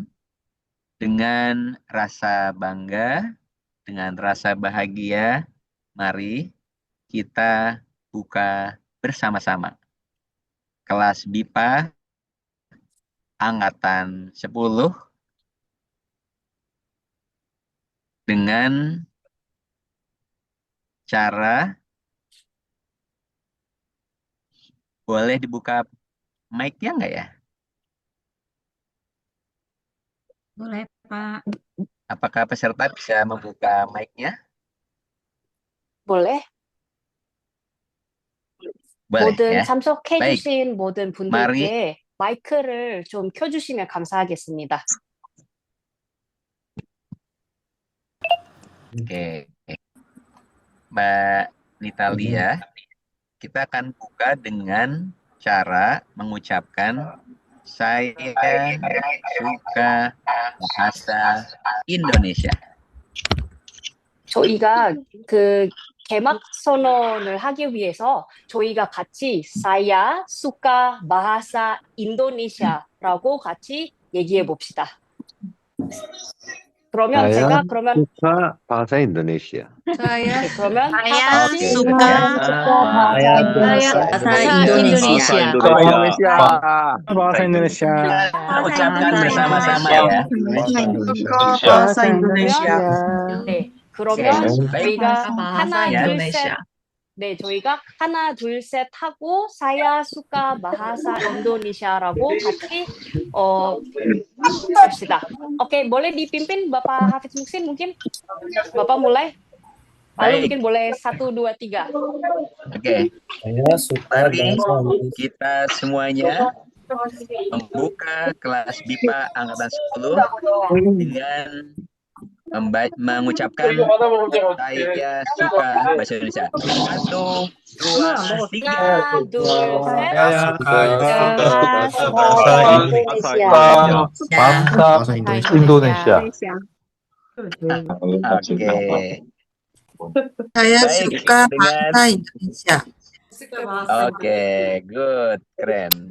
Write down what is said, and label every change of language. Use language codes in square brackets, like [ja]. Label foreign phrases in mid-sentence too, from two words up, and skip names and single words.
[id] Dengan rasa bangga, dengan rasa bahagia, mari kita buka bersama-sama kelas BIPA angkatan 10 dengan cara boleh dibuka mic-nya nggak ya? Boleh, Pak. Apakah peserta bisa membuka mic-nya? boleh? Boleh [ko] 모든 [id] ya. Baik, [ko] 참석해주신 모든 [id] mari [ko] 분들께 마이크를 좀 켜주시면 감사하겠습니다. [id] Oke, Mbak Nitalia, kita akan buka dengan cara mengucapkan saya suka bahasa Indonesia. [ko] 저희가 그 개막 선언을 하기 위해서 저희가 같이 [id] saya suka bahasa Indonesia [ko] 라고 같이 얘기해 봅시다. 그러면 [id] saya [ko] 제가 그러면 [id] suka bahasa Indonesia. saya [ko] 네, 그러면 다 [id] saya [ko] 같이 [id] Oke, suka Saya bahasa Indonesia. Indonesia. Bahasa Indonesia. Bahasa Indonesia. kita ucapkan Bahasa bersama-sama Indonesia. ya. bahasa Indonesia. [ko] 네, 오케이. 그러면 [id] baik. [ko] 저희가 [id] bahasa [ko] 하나, 둘, [id] Indonesia. [ko] 셋. 네, 저희가 하나, 둘, 셋 하고 [id] saya suka bahasa Indonesia [ko] 라고 같이 봅시다. [id] Oke, boleh dipimpin Bapak Hafiz Muksin mungkin? Bapak mulai. Lalu Baik. mungkin boleh 1, 2, 3. Oke, Saya suka mari bahasa Indonesia. kita semuanya membuka kelas BIPA angkatan 10 dengan mengucapkan saya suka bahasa Indonesia. 1, 2, 3. [ko] 하나, 둘, 셋. [id] Saya suka bahasa Indonesia. bahasa Indonesia. Oke, Saya baik suka dengan bahasa Indonesia. oke, good, keren.